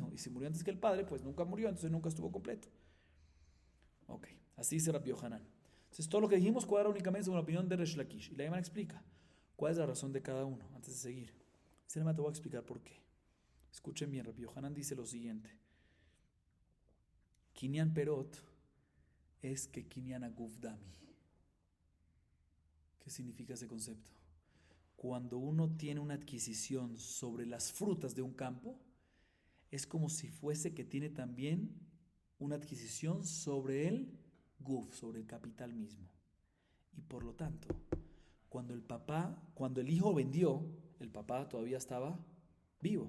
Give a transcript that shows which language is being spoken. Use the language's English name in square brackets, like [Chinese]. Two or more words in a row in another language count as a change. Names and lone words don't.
[Spanish] Y si murió antes que el padre, pues nunca murió, entonces nunca estuvo completo. Ok, así dice Rabbi Yohanan. Entonces todo lo que dijimos cuadra únicamente según la opinión de Resh Lakish. Y la Gemara explica cuál es la razón de cada uno, antes de seguir. Te voy a explicar por qué. Escuchen bien, Rabbi Yohanan dice lo siguiente. [Aramaic] קנין פירות כקנין הגוף דמי. [Spanish] ¿Qué significa ese concepto? Cuando uno tiene una adquisición sobre las frutas de un campo, es como si fuese que tiene también una adquisición sobre el guf, sobre el capital mismo. Y por lo tanto, cuando el hijo vendió, el papá todavía estaba vivo.